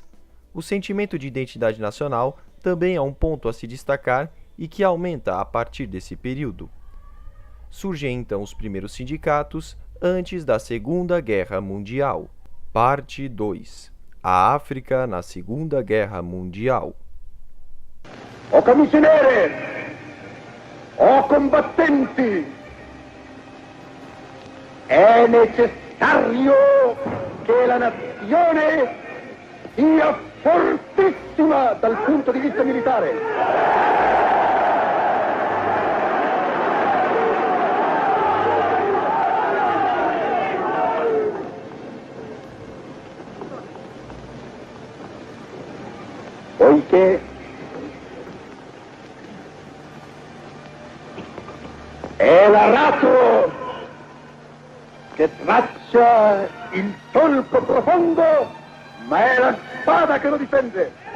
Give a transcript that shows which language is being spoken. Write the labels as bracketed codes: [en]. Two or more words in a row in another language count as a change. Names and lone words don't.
[pt] O sentimento de identidade nacional também é um ponto a se destacar e que aumenta a partir desse período. Surgem então os primeiros sindicatos antes da Segunda Guerra Mundial. Parte 2. A África na Segunda Guerra Mundial. [it] O camisinere, o combattenti, è necessario che la nazione sia fortissima dal punto di vista militare. Poiché è l'aratro che traccia il solco profondo, ma è la spada che lo difende.